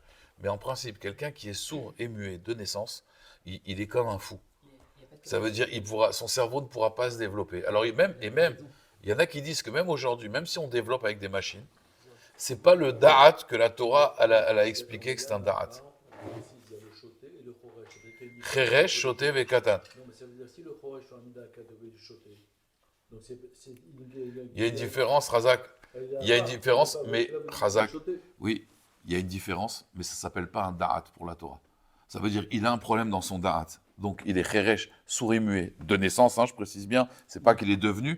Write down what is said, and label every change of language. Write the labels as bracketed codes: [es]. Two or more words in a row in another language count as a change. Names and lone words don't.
[fr] Mais en principe, quelqu'un qui est sourd et muet de naissance, il est comme un fou. Ça veut dire son cerveau ne pourra pas se développer. Alors même, il y en a qui disent que même aujourd'hui, même si on développe avec des machines, c'est pas le da'at que la Torah elle a expliqué que c'est un da'at. Il y a le choté et le Choresh. [he] חרש, שוטה, וקטן. [fr] Non, mais ça veut dire si le Choresh est mis dans la catégorie du choté. Donc Il y a une différence, Razak. Il y a une différence, mais Razak. Oui, il y a une différence, mais ça ne s'appelle pas un da'at pour la Torah. Ça veut dire qu'il a un problème dans son da'at. Donc il est cheresh, sourd et muet, de naissance, je précise bien, c'est pas qu'il est devenu.